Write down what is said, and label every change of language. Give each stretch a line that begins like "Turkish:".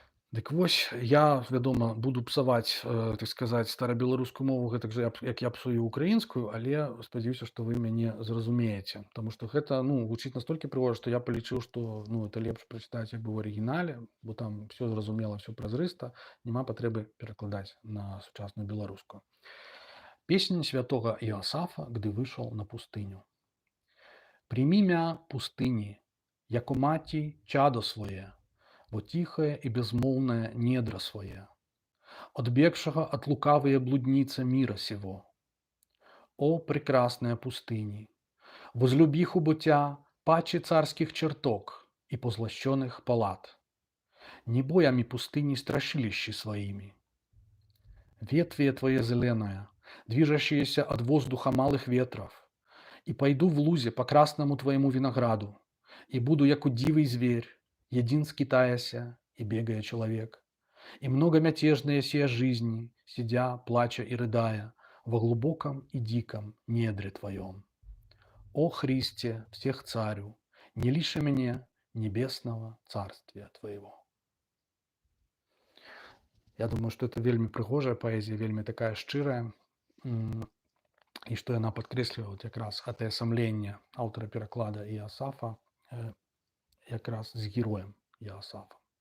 Belarusian: Дык вось, я, вядома, буду псаваць, так сказаць, старабеларускую мову гэтак жа, як я псую украінскую, але спадзяюся, што вы мяне зразумееце. Таму што гэта, ну, гучыць настолькі прыгожа, што я палічыў, што, ну, это лепш прачытаць як бы ў арыгінале, бо там все зразумела, все празрыста, няма патрэбы перакладаць на сучасную беларускую.
Church Slavic: Песня святого Иосафа, гdy вышел на пустыню. Прими мя пустыни, яко мати чадо свое, во тихое и безмолвное недра свое, отбегшего от лукавые блудница мира сего. О, прекрасная пустыни, возлюби хубутя паче царских чертог и позлощенных палат, не боями пустыни страшилищи своими. Ветви твоя зеленая, движущиеся от воздуха малых ветров, и пойду в лузе по красному твоему винограду, и буду, яко дивый зверь, един скитаяся и бегая человек, и многомятежные сия жизни, сидя, плача и рыдая, во глубоком и диком недре твоем. О Христе, всех царю, не лиши мне небесного царствия твоего.
Belarusian: Я думаю, што это вельмі прыгожая паэзія, вельмі такая шчырая, і што яна падкрэслівае вот якраз гэтае самленне аўтара пераклада Іасафа якраз з героем Іасафа.